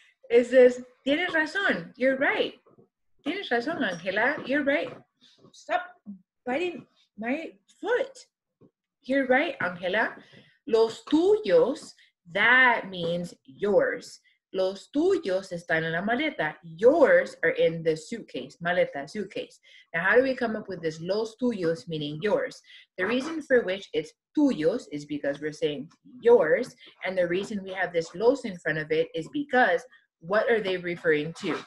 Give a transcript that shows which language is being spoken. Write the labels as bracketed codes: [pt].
[en] It says, [es] tienes razón. [en] You're right. [es] Tienes razón, [en] Angela. You're right. Stop biting my foot. You're right, Angela. [es] Los tuyos, [en] that means yours. [es] Los tuyos están en la maleta. [en] Yours are in the suitcase, maleta, suitcase. Now, how do we come up with this [es] los tuyos, [en] meaning yours? The reason for which it's tuyos is because we're saying yours, and the reason we have this los in front of it is because what are they referring to?